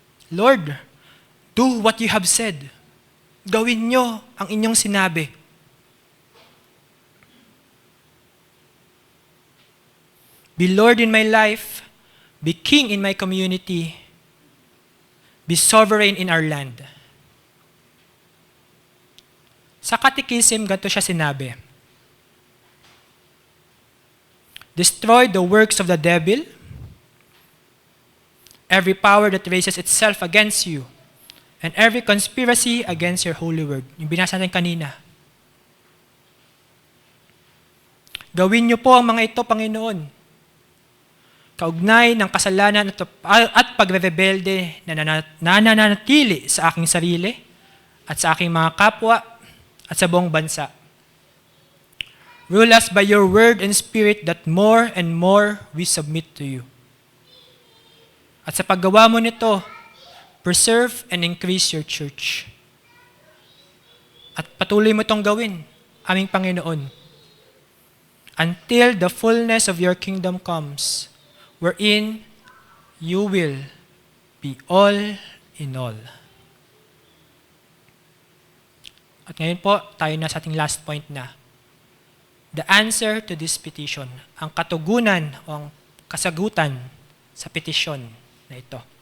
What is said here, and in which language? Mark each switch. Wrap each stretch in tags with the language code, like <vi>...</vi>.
<en>Lord, do what you have said.</en> <tl>Gawin nyo ang inyong sinabi.</tl> <en>Be Lord in my life, be King in my community, be sovereign in our land.</en> <tl>Sa Catechism, ganito siya sinabi,</tl> <en>destroy the works of the devil, every power that raises itself against you, and every conspiracy against your holy word.</en> <tl>Yung binasa natin kanina. Gawin niyo po ang mga ito, Panginoon. Kaugnay ng kasalanan at pagre-rebelde na nananatili sa aking sarili at sa aking mga kapwa at sa buong bansa.</tl> <en>Rule us by your word and spirit that more and more we submit to you.</en> <tl>At sa paggawa mo nito,</tl> <en>preserve and increase your church.</en> <tl>At patuloy mo itong gawin, aming Panginoon,</tl> <en>until the fullness of your kingdom comes, wherein you will be all in all.</en> <tl>At ngayon po, tayo na sa ating last point na.</tl> <en>The answer to this petition,</en> <tl>ang katugunan o ang kasagutan sa petisyon na ito.</tl>